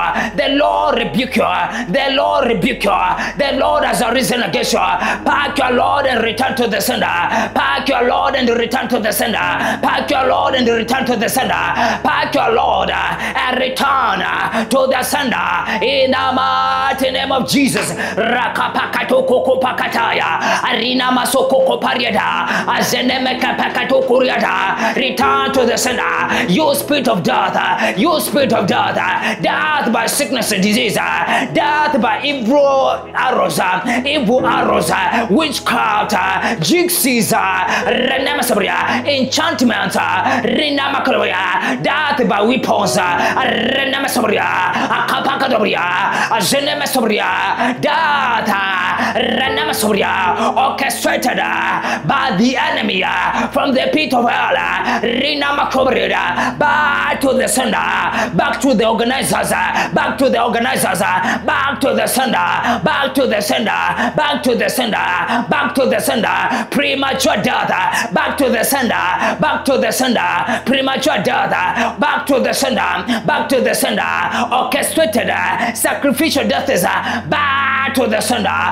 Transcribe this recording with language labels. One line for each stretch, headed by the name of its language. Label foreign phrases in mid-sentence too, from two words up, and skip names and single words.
English: The Lord rebuke you. The Lord rebuke you. The Lord has arisen against you. Pack your Lord and return to the sender. Pack your Lord and return to the sender. Pack your Lord and return to the sender. Pack your Lord and return to the sender. In the mighty name of Jesus. Rakapakatoko pakataya. Arina masoko pariada. Azenemeka pakatokuriada. Return to the sender. You spirit of death. You spirit of death. Death by sickness and disease. Death by evil arrows. Evil arrows. Witchcraft. Jixies. Renemasabria. Enchantments. Rina Macroya, Death by weapons, Rena Masobria, Akapakadobria, Azene Masobria, Death, Rena Masobria, orchestrated by the enemy from the pit of hell, Rina Macobria, back to the sender, back to the organizers, back to the organizers, back to the sender, back to the sender, back to the sender, back to the sender, premature death, back to the sender, back to the sender, premature death, back to the sender, back to the sender, orchestrated sacrificial death is back to the sender.